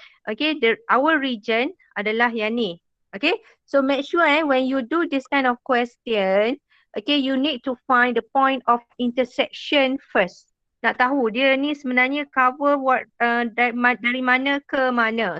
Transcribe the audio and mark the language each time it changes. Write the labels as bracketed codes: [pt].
[ms] Okay, [en] our region [ms] adalah yang ni. [en] Okay, so make sure when you do this kind of question, okay, you need to find the point of intersection first. [ms] Nak tahu dia ni sebenarnya cover dari mana ke mana.